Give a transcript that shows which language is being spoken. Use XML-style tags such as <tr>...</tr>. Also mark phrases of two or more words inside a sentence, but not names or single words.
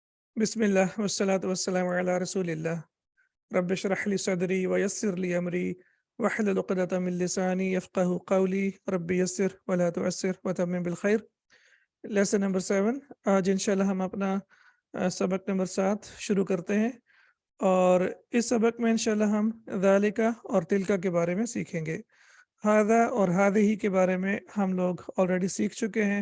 <ar>بسم الله والصلاة والسلام على رسول الله رب اشرح لي صدري ويسر لي أمري واحلل عقدة من لساني يفقهوا قولي رب يسر ولا تعسر وتمم بالخير.</ar> <en>Lesson number 7.</en> <ur>آج انشاءاللہ ہم اپنا سبق نمبر 7 شروع کرتے ہیں اور اس سبق میں انشاءاللہ ہم ذالک اور تلک کے بارے میں سیکھیں گے. ہاذا اور ہاذہی کے بارے میں ہم لوگ آلریڈی سیکھ چکے ہیں.</ur>